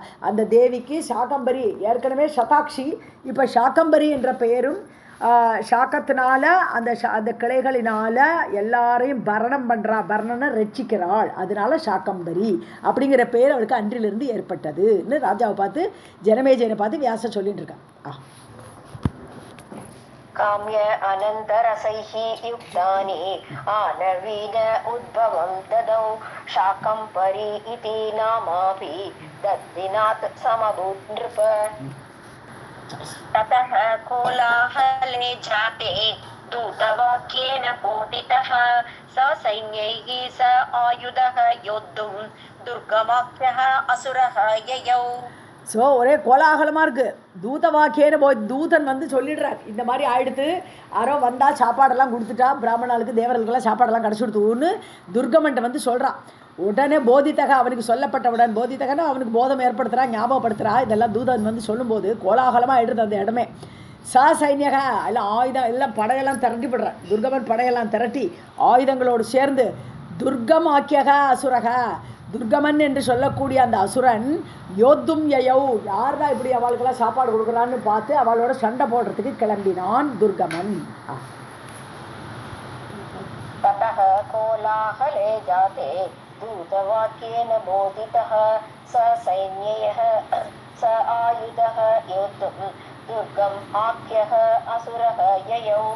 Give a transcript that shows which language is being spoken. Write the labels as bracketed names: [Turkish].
[Tamil] அந்த தேவிக்கு ஷாக்கம்பரி, ஏற்கனவே சதாக்ஷி, இப்போ ஷாக்கம்பரி என்ற பெயரும், ஷாக்கத்தினால அந்த கிளைகளினால எல்லாரையும் பரணம் பண்ணுறா, பரணனை ரட்சிக்கிறாள், அதனால ஷாக்கம்பரி அப்படிங்கிற பேர் அவளுக்கு அன்றிலிருந்து ஏற்பட்டதுன்னு ராஜாவை பார்த்து, ஜனமேஜயனை பார்த்து வியாசர் சொல்லிட்டு இருக்கான். [Sanskrit] काम्य अनन्तरसैः युक्तानि नवीन उद्भवं ददौ शाकम्भरी इति नामापि तद्दिनात् समभूत् नृप। ततः कोलाहले जाते दूतवाक्येन बोधितः ससैन्यैः स आयुधः योद्धुं दुर्गमाख्यः असुरः ययौ। [Tamil] ஸோ ஒரே கோலாகலமாக இருக்குது. தூத வாக்கியன்னு தூதன் வந்து சொல்லிடுறார், இந்த மாதிரி ஆயிடுத்து, யாரோ வந்தால் சாப்பாடெல்லாம் கொடுத்துட்டா, பிராமணர்களுக்கு தேவர்களுக்கெல்லாம் சாப்பாடெல்லாம் கிடச்சி கொடுத்துன்னு துர்கமன்ட்ட வந்து சொல்கிறான். உடனே போதித்தக, அவனுக்கு சொல்லப்பட்டவுடன், போதித்தகன்னா அவனுக்கு போதம் ஏற்படுத்துகிறா, ஞாபகப்படுத்துகிறா. இதெல்லாம் தூதன் வந்து சொல்லும்போது கோலாகலமாக ஆயிடுது அந்த இடமே. சைன்யக, எல்லாம் ஆயுதம், எல்லாம் படையெல்லாம் திரட்டி விடுறான். துர்கமன் படையெல்லாம் திரட்டி ஆயுதங்களோடு சேர்ந்து துர்கமாக்கியக அசுரக, துர்கமன் என்று சொல்லக்கூடிய அந்த அசுரன் [Sanskrit] யோத்தும் யயௌ, [Tamil] யார்தான் இப்படி அவளுக்கெல்லாம் சாப்பாடு கொடுக்குறான்னு பார்த்து அவளோட சண்டை போடுறதுக்கு கிளம்பினான் துர்கமன். [Sanskrit] ततः कोलाहले जाते दूतवाक्येन बोधितः स सैन्यैः स आयुधः योद्धुं दुर्गम आख्यः असुरः ययौ।